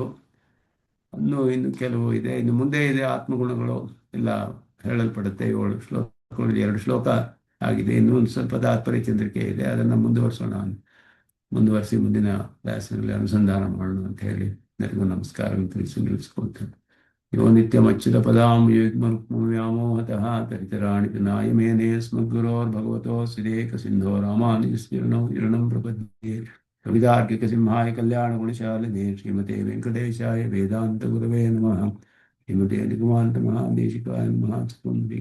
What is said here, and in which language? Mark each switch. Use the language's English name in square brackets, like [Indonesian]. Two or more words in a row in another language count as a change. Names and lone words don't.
[Kannada] ಇನ್ನು ಕೆಲವು ಇದೆ, ಇನ್ನು ಮುಂದೆ ಇದೆ ಆತ್ಮಗುಣಗಳು ಎಲ್ಲ ಹೇಳಲ್ಪಡುತ್ತೆ. 7 ಶ್ಲೋಕಗಳು, 2 ಶ್ಲೋಕ ಆಗಿದೆ, ಇನ್ನೂ ಒಂದು ಸ್ವಲ್ಪ ತಾತ್ಪರ್ಯ ಚಂದ್ರಿಕೆ ಇದೆ, ಅದನ್ನು ಮುಂದುವರಿಸಿ ಮುಂದಿನ ಕ್ಲಾಸಿನಲ್ಲಿ ಅನುಸಂಧಾನ ಮಾಡೋಣ ಅಂತ ಹೇಳಿ ಎಲ್ಲರಿಗೂ ನಮಸ್ಕಾರವನ್ನು ತಿಳಿಸಿ ನಿಲ್ಲಿಸ್ಕೊಳ್ತೇನೆ. [Sanskrit] ಯೋ ನಿತ್ಯಮಚ್ಯುತಪದಾಂ ಯುಗ್ಮರುಕ್ಮವ್ಯಾಮೋಹತಃ ತರಿತರಾಣಿ ಪಿನಾಯ ಮೇನೆ ಸ್ಮದ್ಗುರೋರ್ಭಗವತೋಸ್ತಿದೇಕಸಿಂಧೋ ರಾಮಾನುಜಸ್ಮರಣಂ ಪ್ರಪದ್ಯೆ. ಕವಿತಾರ್ಕಿಕಸಿಂಹಾಯ ಕಲ್ಯಾಣಗುಣಶಾಲಿನೇ ಶ್ರೀಮತೆ ವೆಂಕಟೇಶಾಯ ವೇದಾಂತಗುರವೇ ನಮಃ. ಶ್ರೀಮತೆ ನಿಗಮಾಂತ ಮಹಾದೇಶಿಕಾಯ ನಮಃ.